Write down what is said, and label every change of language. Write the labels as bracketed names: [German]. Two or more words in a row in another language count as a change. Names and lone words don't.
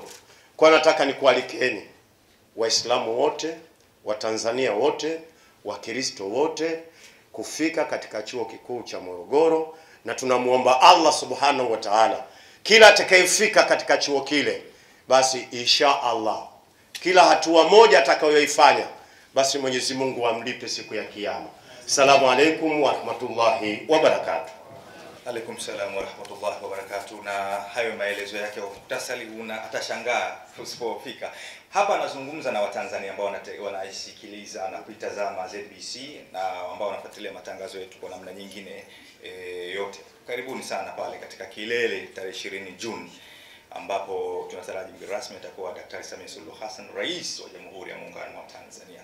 [Swahili] Kwa nataka nikualikeni Waislamu wote, Watanzania wote, Wakristo wote kufika katika chuo kikuu cha Morogoro, na tunamuomba Allah [Arabic] سبحانه وتعالى [Swahili] kila atakayefika katika chuo kile, basi [Arabic] إن شاء الله [Swahili] kila hatua moja atakayoifanya, basi Mwenyezi Mungu amlipe siku ya Kiyama. [Arabic] السلام عليكم ورحمة الله وبركاته. عليكم السلام ورحمة الله وبركاته. [Swahili] Na hayo maelezo yake kwa muhtasari atashangaa usipofika. Hapa anazungumza na Watanzania ambao wanaisikiliza na kuitazama ZBC na ambao wanafuatilia matangazo yetu kwa namna nyingine yote. Karibuni sana pale katika kilele tarehe 20 Juni ambapo tunataraji mgeni rasmi atakuwa Daktari Samia Suluhu Hassan, Rais wa Jamhuri ya Muungano wa Tanzania.